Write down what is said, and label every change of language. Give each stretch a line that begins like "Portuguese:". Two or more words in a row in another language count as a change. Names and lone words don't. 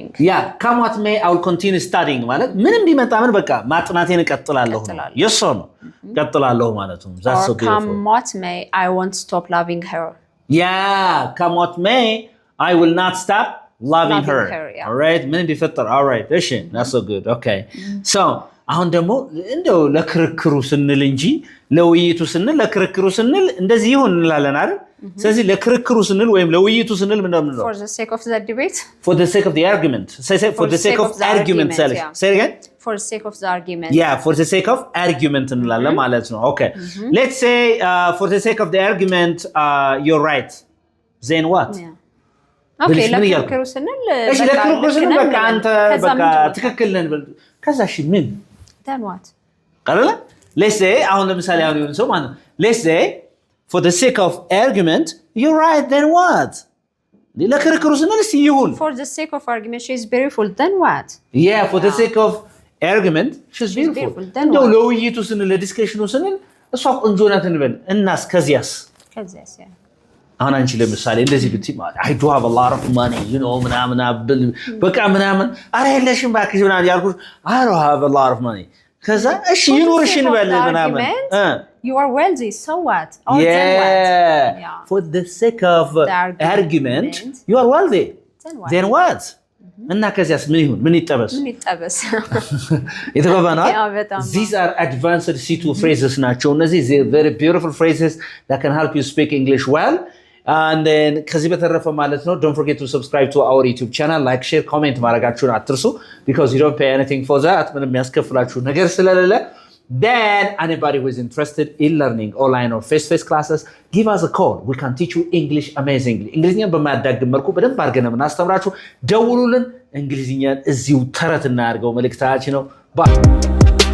English: Yeah, come what may, I will continue studying
Amharic: ማለት ምንም ቢመጣ ምን በቃ ማጥናቴን እቀጥላለሁ
English: yes or no
Amharic: እቀጥላለሁ ማለት ነው
English: that's so beautiful come what may I won't stop loving her yeah come what may I will not stop loving her yeah. all right
Amharic: ምንም ቢፈጠር
English: all right
Amharic: እሺ
English: that's so good okay so
Amharic: አሁን ደግሞ እንደው ለክርክሩ ስንል እንጂ ለውይይቱ ስንል ለክርክሩ ስንል እንደዚህ ይሁን እንላለን አይደል ስለዚህ ለክርክሩ ስንል ወይም ለውይይቱ ስንል ምን ነው
English: for the sake of the debate for the sake of the argument say for the sake of argument say again for the sake of the argument yeah for the sake of argument
Amharic: እንላለን ማለት ነው
English: okay let's say for the sake of the argument you're right then what
Amharic: okay ለክርክሩ ስንል እሺ ለክርክሩ ስንል በቃ አንተ በቃ ትክክል ነን ከዛ እሺ ምን
English: then what ቀረለ let's say
Amharic: አሁን ለምሳሌ አሁን ይሁን ሰው ማለት
English: let's say for the sake of argument you're right then what
Amharic: ለክርክሩ ስንል እስቲ ይሁን
English: for the sake of argument she is beautiful then what yeah for the sake of argument she's beautiful
Amharic: እንደው ለውይይቱ ስንል ለዲስከሽኑ ስንል እሷ ቆንጆ ናት እንበል እናስ ከዚያስ
English: ያ አሁን አንቺ ለምሳሌ እንደዚህ ብትይ I do have a lot of money you know
Amharic: ምናምን በቃ ምናምን አረ የለሽም ባክሽ ምናምን ያልኩሽ
English: I don't have a lot of money
Amharic: ከዛ እሺ ይኑርሽ እንበል ምናምን
English: you are wealthy so what or then what for the sake of argument you are wealthy then what
Amharic: እና ከዚያስ ምን ይሁን ምን ይጠበስ የተባባና
English: these are advanced C2 phrases
Amharic: ናቸው እነዚህ
English: very beautiful phrases that can help you speak English well and then
Amharic: ከዚህ በተረፈ ማለት ነው
English: don't forget to subscribe to our YouTube channel like share comment
Amharic: ማድረጋችሁን አትርሱ
English: because you don't pay anything for that
Amharic: ምንም ያስከፍላችሁ ነገር ስለሌለ
English: then anybody who is interested in learning online or face-to-face classes give us a call we can teach you English amazingly
Amharic: እንግሊዝኛን በማያዳግም መልኩ በደንብ አድርገን እናስተምራችሁ ደውሉልን እንግሊዝኛን እዚሁ ተረት እናድርገው መልእክታችን ነው
English: bye